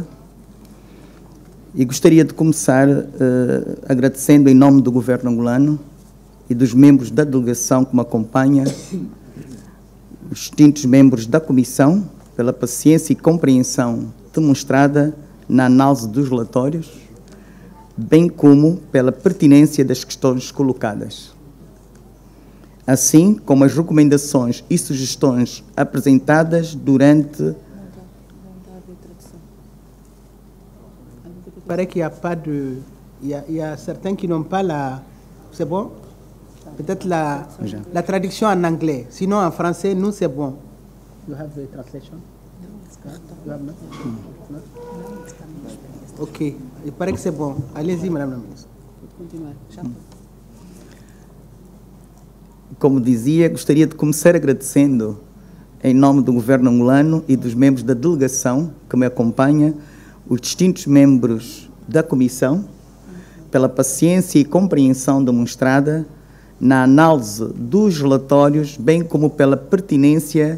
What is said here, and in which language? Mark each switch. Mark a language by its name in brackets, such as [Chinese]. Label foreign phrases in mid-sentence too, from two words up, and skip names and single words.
[Portuguese] e gostaria de começar agradecendo em nome do Governo angolano e dos membros da delegação que me acompanha, os distintos membros da Comissão, pela paciência e compreensão demonstrada na análise dos relatórios, bem como pela pertinência das questões colocadas, assim como as recomendações e sugestões apresentadas durante... [French] Paraît qu'il n'y a pas de... Il y a certains qui n'ont pas la... C'est bon? Peut-être la traduction en anglais. Sinon, en français, nous, c'est bon. [English] You have the translation? You have not? Ok. [French] Il paraît que c'est bon. Allez-y, Madame la Ministre. [Portuguese] Como dizia, gostaria de começar agradecendo, em nome do Governo angolano e dos membros da delegação que me acompanha, os distintos membros da Comissão, pela paciência e compreensão demonstrada na análise dos relatórios, bem como pela pertinência